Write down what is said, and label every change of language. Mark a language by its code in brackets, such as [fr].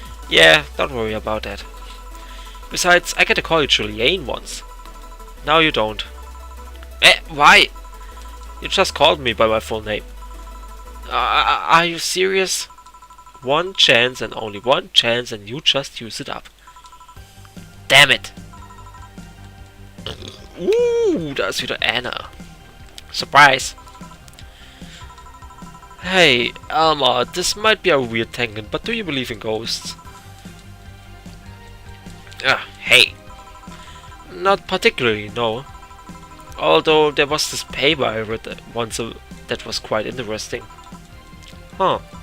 [en] Yeah, don't worry about that. Besides, I get to call you Juliane once. Now you don't. Why? You just called me by my full name. Are you serious? One chance and only one chance and you just use it up. Damn it! [de] Da ist wieder Anna. Surprise! [en] Hey, Alma, this might be a weird tangent, but do you believe in ghosts? Hey. Not particularly, no. Although there was this paper I read once that was quite interesting. Huh.